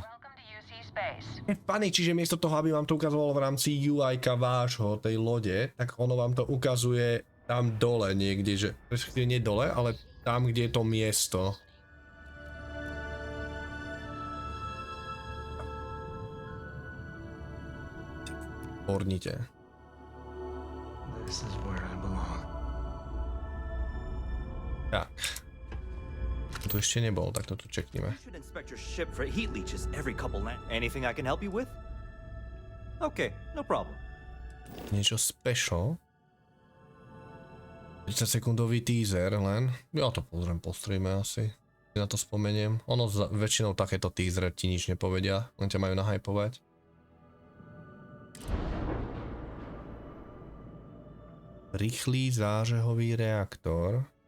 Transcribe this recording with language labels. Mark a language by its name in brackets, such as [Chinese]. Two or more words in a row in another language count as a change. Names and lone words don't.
[Slovak] Pane, čiže miesto toho, aby vám to ukazovalo v rámci UI-ka vášho, tej lode, tak ono vám to ukazuje tam dole niekde, že respektíve nie dole, ale tam, kde je to miesto. Pornite. [English] This is where I belong. [Slovak] Tak. Tu ešte nebol, tak to tu čeknime. [English] You should inspect your ship for heat leeches every couple nights. Anything I can help you with? Okay, no problem. [Slovak] Niečo special. 30 sekundový teaser len. Ja to postrejme asi. Na to spomeniem. Ono väčšinou takéto teasery ti nič nepovedia, len ťa majú nahypovať. Rýchly zážehový reaktor.